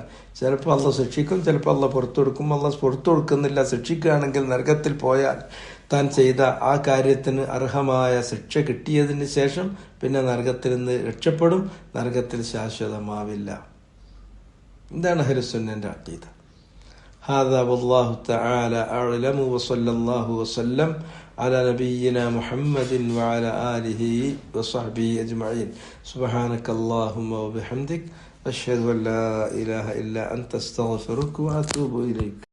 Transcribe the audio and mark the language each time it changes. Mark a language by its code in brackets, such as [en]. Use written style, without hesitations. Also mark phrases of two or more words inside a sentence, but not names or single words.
[ml] ചിലപ്പോൾ അള്ളാഹ് ശിക്ഷിക്കും, ചിലപ്പോൾ അള്ളാഹ് പുറത്തു കൊടുക്കും. അള്ളാഹ് പുറത്തു കൊടുക്കുന്നില്ല, ശിക്ഷിക്കുകയാണെങ്കിൽ നരകത്തിൽ പോയാൽ താൻ ചെയ്ത ആ കാര്യത്തിന് അർഹമായ ശിക്ഷ കിട്ടിയതിന് ശേഷം പിന്നെ നരകത്തിൽ നിന്ന് രക്ഷപ്പെടും, നരകത്തിൽ ശാശ്വതമാവില്ല. ഇതാണ് അഹ്ലുസുന്നന്റെ അഖീദ. [ar] هذا والله تعالى أعلم وصلى الله وسلم على نبينا محمد وعلى آله وصحبه أجمعين. سبحانك اللهم وبحمدك أشهد أن لا إله إلا أنت أستغفرك وأتوب إليك.